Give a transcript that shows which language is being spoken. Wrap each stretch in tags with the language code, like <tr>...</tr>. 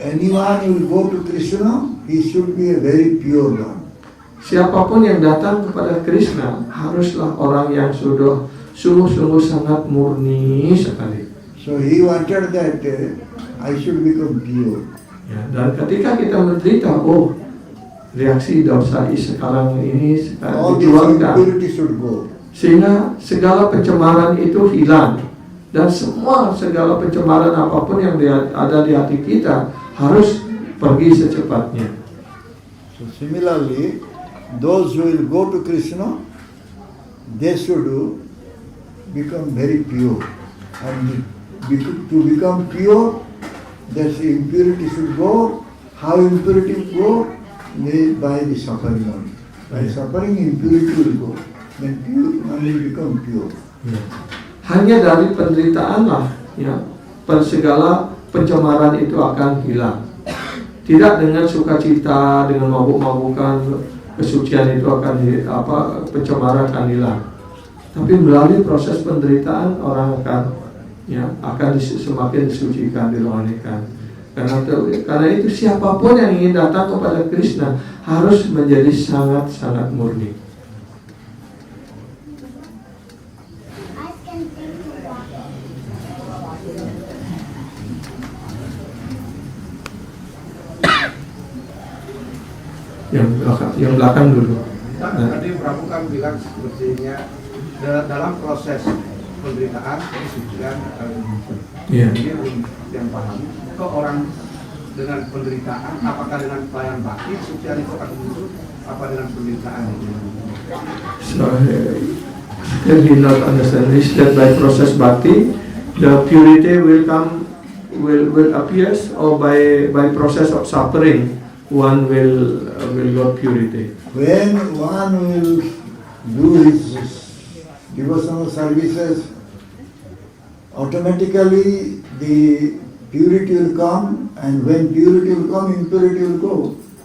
<en>Anyone who will go to Krishna, he should be a very pure one.</en> <id>siapapun yang datang kepada Krishna haruslah orang yang sudah sungguh-sungguh sangat murni sekali.</id> <en>So he wanted that I should become pure.</en> <id>Ya, dan ketika kita menderita, oh reaksi dosa sekarang ini</id> <en>All this</en> <id>dikeluarkan,</id> <en>impurity should go.</en> <id>sehingga segala pencemaran itu hilang, dan segala pencemaran apapun yang ada di hati kita harus pergi secepatnya.</id> <en>So similarly, those who will go to Krishna, they should become very pure. And to become pure, that impurity should go. How impurity go? By the suffering only. By suffering, impurity will go. Then pure only become pure.</en> <id>Ya. Hanya dari penderitaanlah ya, segala pencemaran itu akan hilang. Tidak dengan sukacita, dengan mabuk-mabukan, kesucian itu akan pencemaran akan hilang. Tapi melalui proses penderitaan orang akan semakin disucikan, dirohanikan. Karena itu siapapun yang ingin datang kepada Krishna harus menjadi sangat-sangat murni. Yang belakang dulu. Tadi Prabu kan bilang sepertinya dalam proses penderitaan kesucian akan muncul. Iya. Ini yang paham. Kok orang dengan penderitaan, apakah dengan pelayan bakti kesucian itu akan muncul? Apa dengan penderitaan itu?</id> <en>So still he not understand this, that by process bhakti the purity will appears, or by process of suffering one will got purity. When one will do his devotional services, automatically the purity will come, and when purity will come, impurity will go.</en>